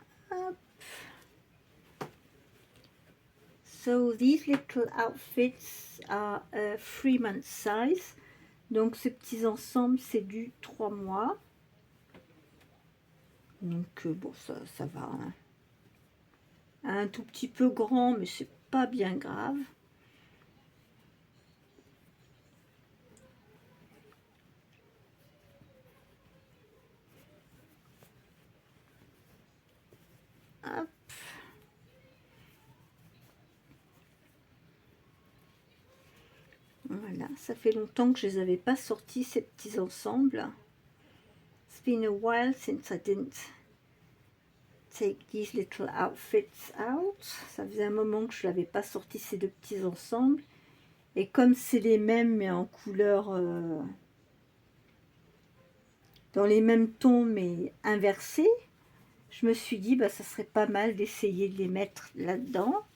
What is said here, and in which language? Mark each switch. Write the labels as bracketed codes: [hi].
[en] Up. So these little outfits are a 3-month size. [fr] Donc ces petits ensembles, c'est du 3 mois. Donc bon, ça va. Hein. Un tout petit peu grand, mais c'est pas bien grave. Hop. Voilà, ça fait longtemps que je les avais pas sortis, ces petits ensembles. [en] It's been a while since I didn't take these little outfits out. [fr] Ça faisait un moment que je n'avais pas sorti ces deux petits ensembles. Et comme c'est les mêmes mais en couleur dans les mêmes tons mais inversés, je me suis dit bah ça serait pas mal d'essayer de les mettre là-dedans.